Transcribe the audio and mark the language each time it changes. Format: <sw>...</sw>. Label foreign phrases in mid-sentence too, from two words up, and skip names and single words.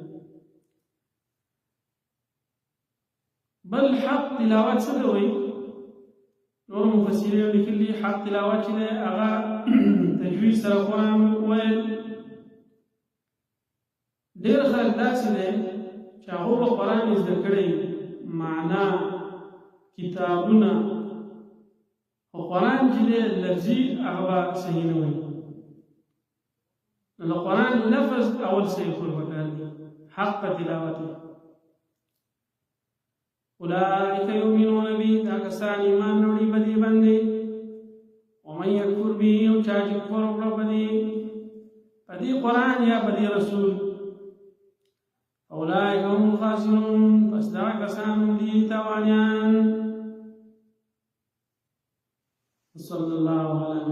<ps>بل حق تلاوت څه ته وایي نور مفسرین لیکلي حق تلاوت چې دی هغه تجوید سره قرآن ویل ډېر خلک داسې دی چې هغو به قرآن زده کړی معنا کتابونه خو قرآن چې دی لفظي هغه به صحیح نه وایي نو د قرآن لفظ اول صحیح کول پکار دي حق تلاوت</ps> <ar>أولئك يؤمنون به</ar> <ps>دا کسان ایمان وړي بدی باندې</ps> <ar>ومن يكفر به</ar> <ps>او چا چې کفر وکړ بدی قرآن یا بدی رسول</ps> <ar>أولئك هم الخاسرون</ar> <ps>پس دا کسان دي تاوانیان.</ps> <ar>صلى الله عليه</ar>